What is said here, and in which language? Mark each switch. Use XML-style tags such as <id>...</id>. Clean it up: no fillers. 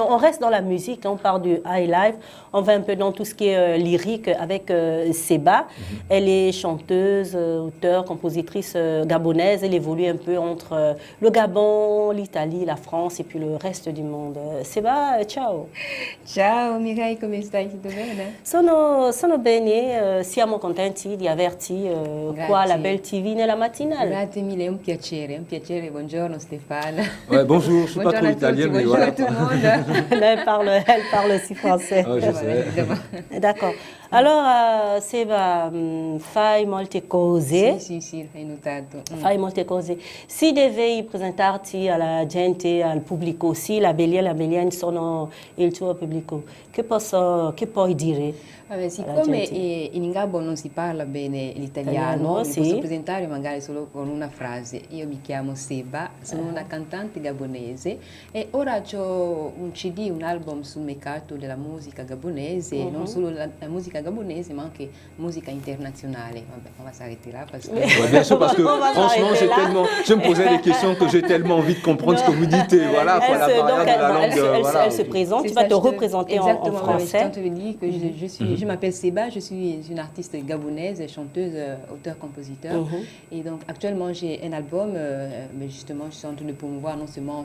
<fr>On reste dans la musique, on part du high life, on va un peu dans tout ce qui est lyrique avec Seba. Elle est chanteuse, auteure, compositrice gabonaise. Elle évolue un peu entre le Gabon, l'Italie, la France et puis le reste du monde. Seba, ciao.</fr> <it>Ciao Mireille, come stai? Tutto bene? Sono bene, siamo contenti di averti qua alla Belle TV nella matinale. Grazie mille, è un piacere, buongiorno Stéphane.</it> <fr>Ouais, bonjour, je ne suis pas trop italienne, mais voilà. Bonjour tout le monde. Elle parle aussi français. Oh, je sais. D'accord.</fr> <it>Allora, Seba, fai molte cose. Sì, hai notato. Fai molte cose. Se devi presentarti alla gente, al pubblico, sì, la Bellienne sono il tuo pubblico, che puoi dire? Vabbè, siccome in Gabon non si parla bene l'italiano, mi posso presentare magari solo con una frase. Io mi chiamo Seba, sono una cantante gabonese e ora ho un CD, un album sul mercato della musica gabonese, non solo la musica gabonese ma anche musica internazionale. Vabbè,</it> <fr>on va s'arrêter là parce que... Ouais, bien sûr, parce que franchement, je me posais des questions que j'ai tellement envie de comprendre ce que vous dites. Et voilà, quoi, la barrière de la langue. Elle se présente, tu vas te représenter en français. Je dis que je m'appelle Seba, je suis une artiste gabonaise, chanteuse, auteur, compositeur. Et donc actuellement j'ai un album, mais justement je suis en train de promouvoir non seulement</fr>